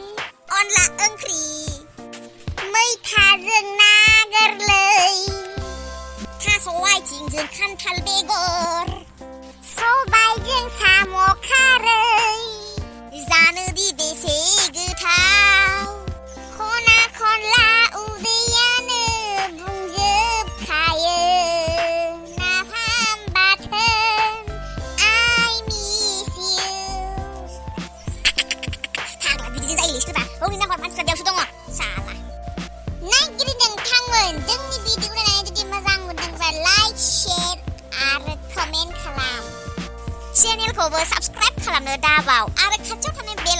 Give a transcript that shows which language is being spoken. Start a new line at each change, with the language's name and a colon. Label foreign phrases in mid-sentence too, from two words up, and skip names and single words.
Bodo: अनला ओंख्रि मैथाजों ना गोरलै थास' आथिंजों खान्थाल बेगर सबायजों साम' खारै जानो दि बेसे गोथाव खना खनला उदैयानो बुंजोबखायो नाफाम बाथोन
English: I miss you
Bodo: फाग्ला बिदिजों जायो लिस्टफोरा हौनि नाम्बार मानसिफ्रा बेयावसो दङ साला नायगिरि नोंथांमोन जोंनि भिडिअ नायनानै जुदि मोजां मोनदोंब्ला
English: like share
Bodo: आरो कमेन्ट खालाम चेनेलखौबो साबस्क्राइब खालामनो दाबाव आरो खाथियाव थानाय बेल